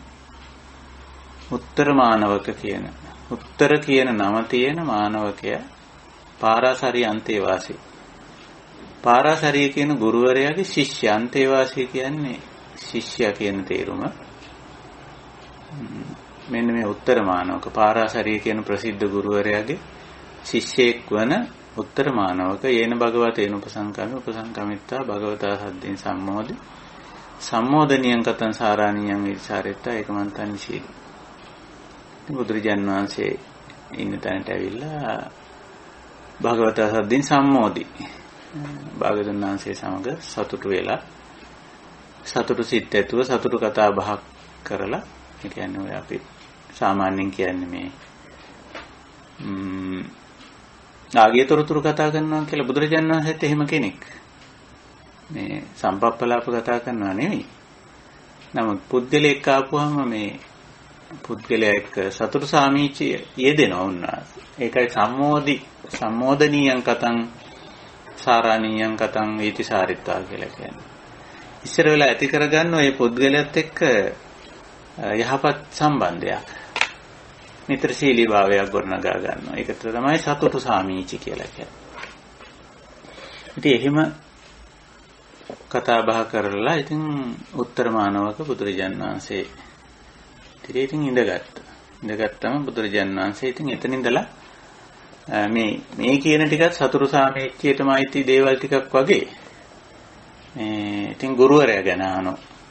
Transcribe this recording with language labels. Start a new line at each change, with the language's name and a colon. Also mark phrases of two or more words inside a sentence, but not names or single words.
Sinhala: උත්තර මානවක කියන උත්තර කියන නම තියෙන මානවකයා පාරාසරි
Pali: අන්තේ වාසී.
Sinhala: පාරාසරිය කියන ගුරුවරයාගේ ශිෂ්‍ය අන්තේවාසී කියන්නේ ශිෂ්‍යයා කියන තේරුම. මෙන්න මේ උත්තර මානවක පාරාසරිය කියන ප්‍රසිද්ධ ගුරුවරයාගේ ශිෂ්‍යෙක් වන
Pali: උත්තර මානවක යේන භගවතේන උපසංකමිත්තා භගවතා සද්දෙන් සම්මෝධි සම්මෝධනියං කතං සාරාණියං විචාරෙත්තා ඒකමන්තං නිශීලී.
Sinhala: බුදුරජාන් වහන්සේ ඉන්න තැනට ඇවිල්ලා
Pali: භගවතා සද්දෙන් සම්මෝධි
Sinhala: භාගතුන් වහන්සේ සමග සතුටු වෙලා සතුටු සිත් ඇතුව සතුටු කතා බහක් කරලා ඒ කියන්නේ ඔය අපි සාමාන්‍යයෙන් කියන්නේ මේ ආගේ තොරතුරු කතා කරනවා කියලා බුදුරජාණන් වහන්සේත් එහෙම කෙනෙක්. මේ සම්පප්පලාප කතා කරනවා නෙවෙයි. නමුත් පුද්ගලයෙක් ආපුවම මේ පුද්ගලයා එක්ක සතුටු සාමීචිය යෙදෙනවා උන්වහන්සේ.
Pali: ඒකයි සම්මෝධනීයං කතං සාරාණීයං කතං වේති සාරිත්තා
Sinhala: කියලා කියන්නේ. ඉස්සර වෙලා ඇති කරගන්න ඔය පුද්ගලයාත් එක්ක යහපත් සම්බන්ධයක්. මිත්‍රශීලී භාවයක් ගොඩනගා ගන්නවා. ඒකට තමයි සතුටු සාමීචි කියලා කියන්නේ. ඉතින් එහෙම කතා බහ කරලා ඉතින් උත්තර මානවක බුදුරජාණන් වහන්සේ ඉතින් ඉඳගත්තම බුදුරජාණන් වහන්සේ ඉතින් එතන ඉඳලා මේ කියන ටිකත් සතුටු සාමීච්‍යයටම අයිති දේවල් ටිකක් වගේ ඉතින් ගුරුවරයා ගැන අහනවා.